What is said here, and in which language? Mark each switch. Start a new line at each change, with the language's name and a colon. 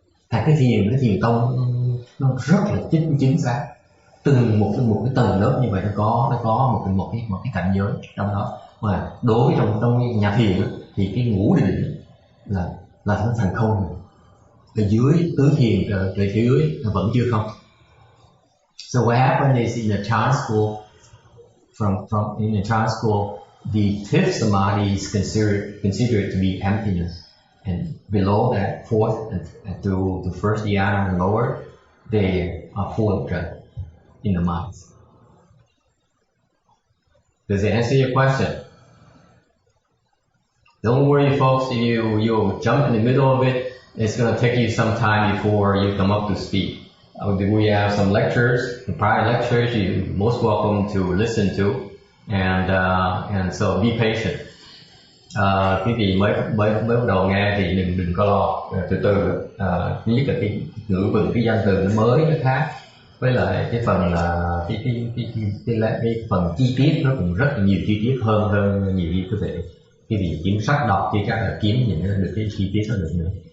Vietnamese: Thành cái thiền tông nó rất là chính xác. Từng một cái tầng lớp như vậy nó có một cái cảnh giới trong đó. Mà đối với trong nhà thiền thì cái ngũ định là nó thành không. Ở dưới tứ thiền ở phía dưới nó vẫn chưa không.
English: So what happened is in the Chan school, in the Chan school, the fifth samadhi is considered to be emptiness, and below that, fourth and to the first dhyana and lower, they are full of dread in the minds. Does it answer your question? Don't worry, folks. If you jump in the middle of it, it's going to take you some time before you come up to speed. We have some lectures, prior lectures you're most welcome to listen to, and so be patient.
Vietnamese: Cái gì mới bắt đầu nghe thì đừng có lo, từ từ. Thứ nhất là cái ngữ vựng, cái danh từ nó mới, nó khác, với lại cái phần là cái phần chi tiết nó cũng rất là nhiều chi tiết hơn nhiều quý vị. Cái gì kiếm sách đọc chỉ chắc là kiếm những được cái chi tiết nó được nữa.